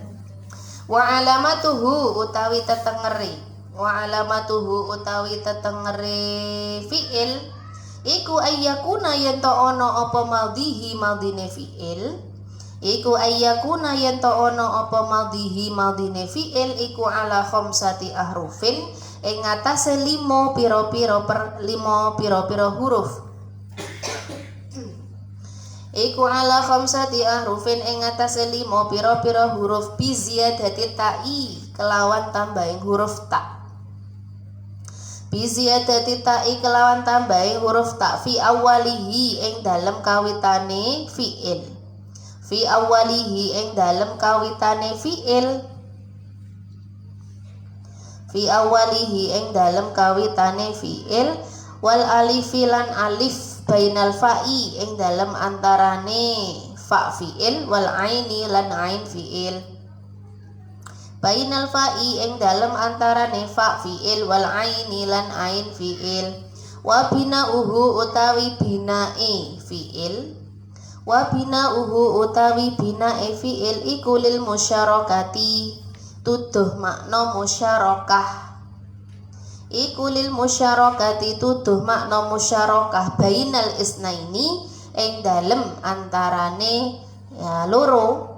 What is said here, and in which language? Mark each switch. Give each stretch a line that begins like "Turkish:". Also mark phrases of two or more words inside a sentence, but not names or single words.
Arabic: Wa alamatuhu
Javanese: utawi tetengeri,
Arabic: wa alamatuhu
Javanese: utawi tetengeri fi'il iku ayyakuna yen to ana apa madhihi madhine fi'il, iku ayyakuna yen to ana apa madhihi madhine fi'il iku
Arabic: ala khamsati ahrufin
Javanese: ing atase 5 pira-pira huruf. Iku
Arabic: ala khamsati ahrufin
Javanese: ing atase 5 pira-pira huruf
Arabic: bi ziyadati ta'i
Javanese: kelawan tambahing huruf ta.
Arabic: Bi ziyadati ta'i
Javanese: kelawan tambahi huruf ta
Arabic: fi awalihi
Javanese: ing dalem kawitane fi'il.
Arabic: Fi awalihi
Javanese: ing dalem kawitane fi'il.
Arabic: Fi awalihi
Javanese: ing dalem kawitane fi'il
Arabic: wal alifi
Javanese: lan alif
Arabic: bainal fa'i
Javanese: ing dalem antarane fa fi'il
Arabic: wal aini
Javanese: lan ain fi'il.
Arabic: Bainal fa'i
Javanese: ing dalem antarane fa fi'il
Arabic: wal aini
Javanese: lan ain fi'il.
Arabic: Wa bina'uhu
Javanese: utawi binae fi'il.
Arabic: Wa bina'uhu
Javanese: utawi binae fi'il iku
Arabic: lil musyarakati
Javanese: tuduh makna musyarakah. Iku
Arabic: lil musyarakati
Javanese: tuduh makna musyarakah
Arabic: bainal isnaini
Javanese: ing dalem antarane ya loro.